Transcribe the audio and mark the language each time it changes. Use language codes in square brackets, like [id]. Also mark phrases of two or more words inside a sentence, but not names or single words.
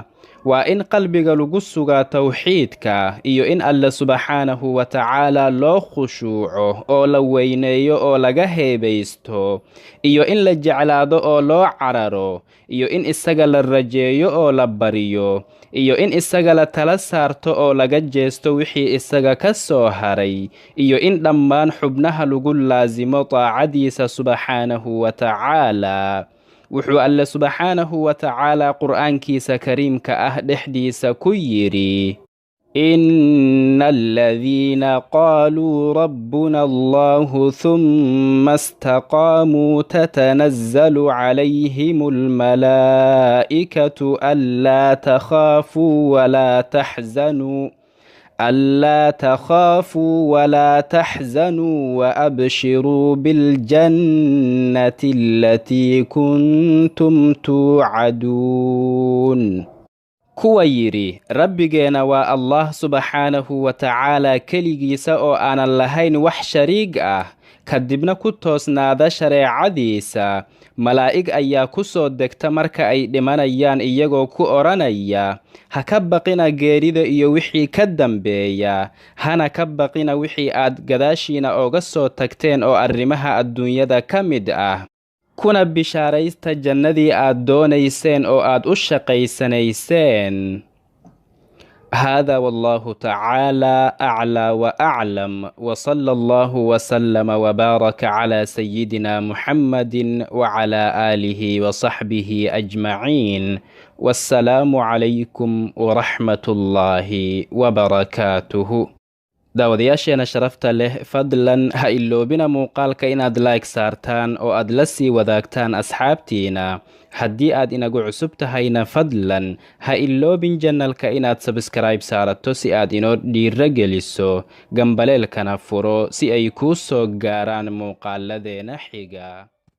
[so] waa in qalbiga lagu sugaa tawxiidka iyo in alle [ar] سبحانه وتعالى [so] loo khushuuco oo la weyneeyo oo laga heebaysto iyo in la jeclaado oo loo cararo iyo in isaga la rajeeyo oo la baryo iyo in isaga la tala saarto oo laga jeesto wixii isaga ka soo haray iyo in dhammaan xubnaha lagu laasimo taacadiisa [ar] سبحانه وتعالى. [so] wuxuu alle [ar] سبحانه وتعالى [so] qur'aankiisa kariimka ah dhexdiisa ku yidhi [ar] إن الذين قالوا ربنا الله ثم استقاموا تتنزل عليهم الملائكة ألا تخافوا ولا تحزنوا وأبشروا بالجنة التي كنتم توعدون. [so] kuwa yidhi rabbigeena waa allah [ar] سبحانه وتعالى [so] keligiisa oo aanan lahayn wax shariig ah kadibna ku toosnaada shareecadiisa, malaa'ig ayaa ku soo degta marka ay dhimanayaan iyagoo ku odhanaya, ha ka baqina geerida iyo wixii ka dambeeya, hana ka baqina wixii aad gadaashiina ooga soo tagteen oo arrimaha adduunyada ka mid ah, kuna bishaaraysta jannadii aad doonayseen oo aad u shaqaysanayseen. [ar] هذا والله تعالى أعلى وأعلم، وصلى الله وسلم وبارك على سيدنا محمد وعلى آله وصحبه أجمعين، والسلام عليكم ورحمة الله وبركاته. [so] daawadayaasheena sharafta leh, fadlan ha iloobina muuqaalka inaad like saartaan oo aad la sii wadaagtaan asxaabtiina. haddii aad inagu cusub tahayna fadlan ha iloobin janalka inaad sabskaraib saarato si aad inoo dhiiro geliso, gambaleelkana furo si ay kuu soo gaaraan muuqaaladeena xiga.